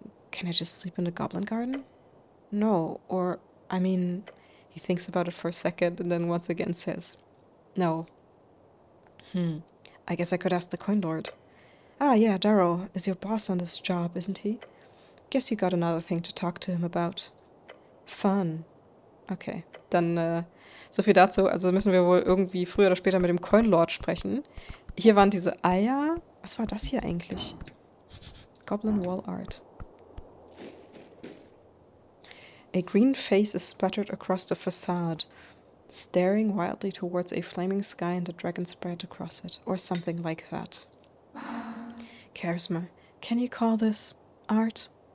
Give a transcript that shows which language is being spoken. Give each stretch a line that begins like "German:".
English: Can I just sleep in the Goblin Garden? No, or, I mean, he thinks about it for a second and then once again says, no. I guess I could ask the Coin Lord. Ah, yeah, Darrow is your boss on this job, isn't he? Guess you got another thing to talk to him about.
German: Fun. Okay, dann so viel dazu. Also müssen wir wohl irgendwie früher oder später mit dem Coin Lord sprechen. Hier waren diese Eier. Was war das hier eigentlich?
English: Goblin Wall Art. A green face is splattered across the facade, staring wildly towards a flaming sky and a dragon spread across it, or something like that. Charisma. Can you call this art?